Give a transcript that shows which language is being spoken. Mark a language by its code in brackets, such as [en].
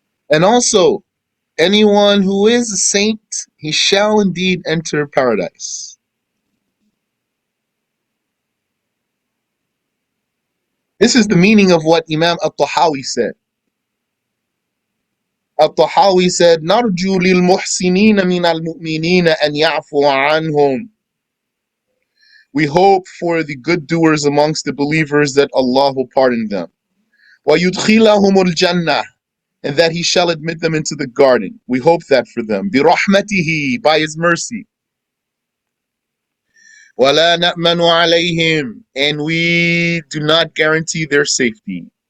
[en] And also, anyone who is a saint, he shall indeed enter paradise. This is the meaning of what Imam al-Tahawi said. Al-Tahawi said, [ar] نَرْجُو لِلْمُحْسِنِينَ مِنَ الْمُؤْمِنِينَ أَنْ يَعْفُوَ عَنْهُمْ. [en] We hope for the good doers amongst the believers that Allah will pardon them. [ar] وَيُدْخِلَهُمُ الْجَنَّةِ, [en] and that He shall admit them into the garden. We hope that for them. [ar] بِرَحْمَتِهِ, [en] by His mercy. [ar] وَلَا نَأْمَنُ عَلَيْهِمْ, [en] and we do not guarantee their safety.